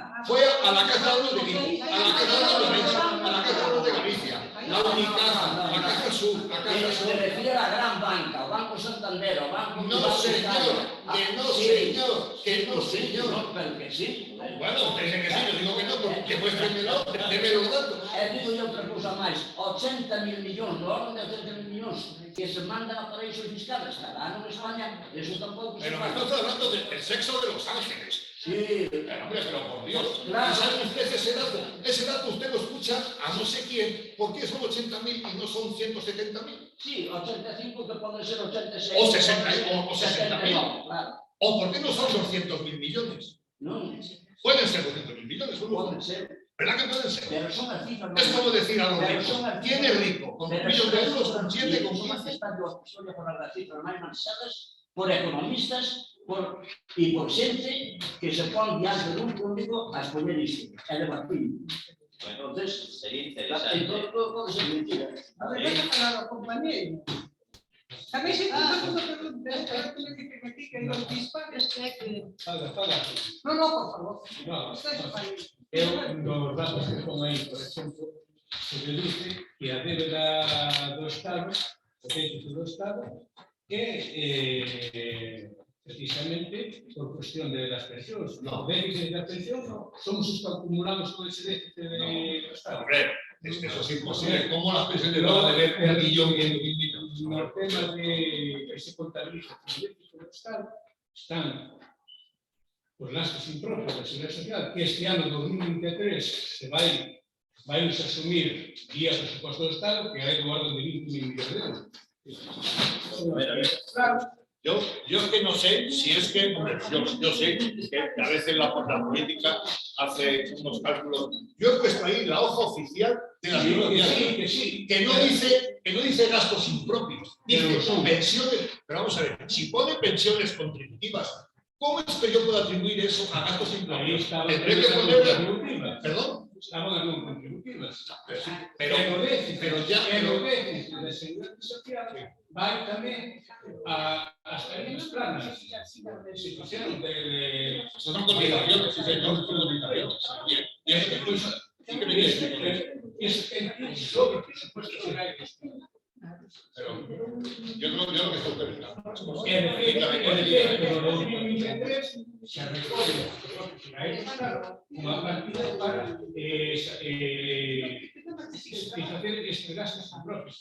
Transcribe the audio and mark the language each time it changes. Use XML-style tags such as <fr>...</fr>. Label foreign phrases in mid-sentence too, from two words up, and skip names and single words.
<es>Fue a la caja de ahorros de Galicia, a la caja de ahorros de Galicia, a la caja de ahorros de Galicia, la Unicaja, la Caja Sur, la Caja Sur. Se refiere a la gran banca, o Banco Santander, o Banco... No, señor, que no, señor, que no, señor. No, pero que sí. Bueno, usted dice que sí, yo digo que no, porque muéstremelo, deme los datos.</es> <gl>Digo yo outra cousa máis, 80.000 millóns, do orden de 80.000 millóns que se mandan a</gl> <es>paraísos fiscales</es> <gl>cada ano en España, eso tampouco se</gl> <es>Pero me</es> <gl>paga.</gl> <es>estás hablando del sexo de Los Ángeles. Sí. Pero, hombre, pero por Dios. Claro. ¿Y sabe usted ese dato? Ese dato usted lo escucha a no sé quién. ¿Por qué son 80.000 y no son 170.000? Sí, 85 que pueden ser 86. O 60.000. No, claro. ¿O por qué no son 200.000 millones? No, Pueden ser 200.000 millones, pueden ser. ¿verdad que pueden ser?</es> <gl>Pero son as cifras...</gl> <es>Es como decir a los Pero ricos,</es> <gl>son as</gl> <es>¿quién es rico? ¿Con 1 millón de euros? ¿Con 7? ¿Con</es> <gl>son as</gl> <es>15?</es> <gl>cifras de falar das cifras máis manejadas por economistas e por xente que se pon diante dun público a expoñer isto. É debatir. Entonces,</gl> <es>Sería interesante.</es> <gl>todo pode ser mentira.</gl> <es>A ver, voy a hablar a compañero. ¿Sabéis si una pregunta? Espera que me dicen aquí que los dispares que...</es> <gl>Fala.</gl> <es>No, por favor. No, Ustedes país.</es> <gl>eu, nos datos que pon aí, por exemplo, se deduce que a débeda do Estado, o déficit do Estado, que precisamente</gl> <es>por cuestión de las</es> <gl>pensións.</gl> <es>No.</es> <gl>O déficit da pensión somos os que acumulamos con ese déficit do Estado.</gl> <es>Hombre, es que eso es imposible. ¿Cómo las pensiones van a deber 1 millón y 100.000 millones?</es> <gl>Nos temas de que se contabiliza como déficit do Estado están os gastos impropios da Seguridade Social, que este ano 2023 se vai a asumir vía presupuesto do Estado, que hai do orden de 20.000 millones de euros.</gl> <es>A ver. Yo es que no sé si es que, hombre, yo sé que a veces la política hace unos cálculos. Yo he puesto ahí la hoja oficial de la Sí. que no dice gastos impropios, dice pensiones. Pero vamos a ver, si pone pensiones contributivas, ¿cómo es que yo puedo atribuir eso a gastos Ahí impropios? estaban Tendré que las poner. contributivas. ¿Perdón?</es> <gl>Estaban as non contributivas.</gl> <es>Pero</es> <gl>o déficit,</gl> <es>pero ya-</es> <gl>o déficit da Seguridade Social vai tamén ás tarifas planas.</gl> <es>Se pusieron de... son cotizaciones, sí, señor, son cotizaciones. Bien, y eso que pues, sí que me dice. Eso que sobre presupuesto será el Estado. Pero yo creo que está usted pensando. Pero no 2023 se recoge una partida para satisfacer</es> <gl>estes gastos impropios.</gl>